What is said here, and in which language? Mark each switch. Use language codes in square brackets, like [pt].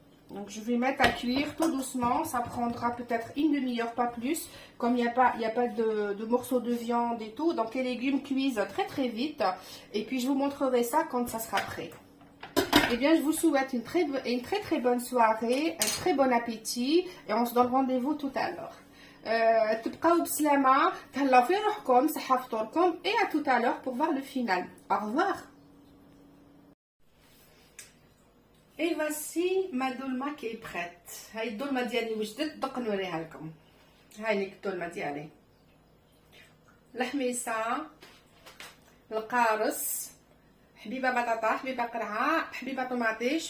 [fr] Donc je vais mettre à cuire tout doucement. Ça prendra peut-être une demi-heure, pas plus. Comme il n'y a pas de morceaux de viande et tout. Donc les légumes cuisent très très vite. Et puis je vous montrerai ça quand ça sera prêt. Eh bien je vous souhaite une très très bonne soirée. Un très bon appétit. Et on se donne rendez-vous tout à l'heure. [ar] تبقاو بسلامة، تهلاو في روحكم، صحة فطوركم. [fr] Et à tout à l'heure pour voir le final. Au revoir. Et voici ma dolma qui est prête. [ar] هاي الدولمة ديالي وجدت، دوك نوريها لكم. هاي ليك الدولمة ديالي. الحميصة، القارص، حبيبة بطاطا، حبيبة قرعة، حبيبة طوماطيش.